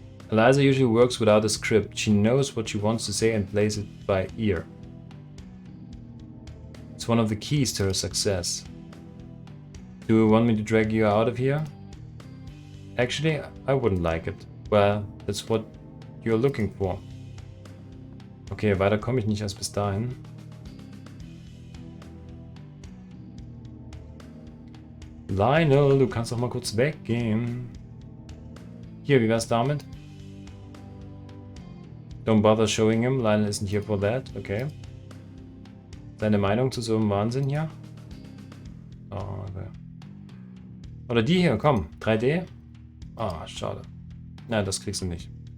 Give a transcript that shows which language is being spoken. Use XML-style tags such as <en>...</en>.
<en>Eliza usually works without a script. She knows what she wants to say and plays it by ear. It's one of the keys to her success. Do you want me to drag you out of here? Actually, I wouldn't like it. Well, that's what you're looking for.</en> <de>Okay, weiter komme ich nicht erst bis dahin. Lionel, du kannst doch mal kurz weggehen. Hier, wie wär's damit?</de> <en>Don't bother showing him. Lionel isn't here for that. Okay.</en> <de>Deine Meinung zu so einem Wahnsinn hier? Oh, okay. Oder die hier, komm. 3D? Ah, schade. Nein, das kriegst du nicht.</de>